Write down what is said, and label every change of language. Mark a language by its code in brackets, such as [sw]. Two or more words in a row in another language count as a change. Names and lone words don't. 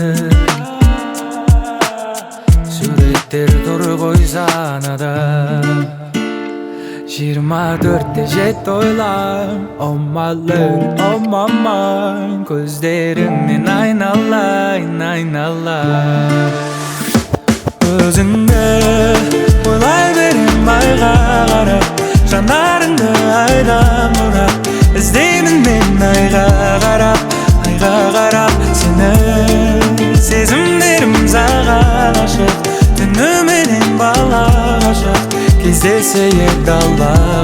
[kk] суреттер тұр ғой санада 24-те жет ойлам [en] Oh my love, oh my mind [kk] көздеріңнен айналайын Өзіңді ойлай берем айға қарап Жанарыңды айдан бұрап іздеймін мен айға қарап Сені сезімдерім саған ашық Түніменен бала ғашық Кездесейік дала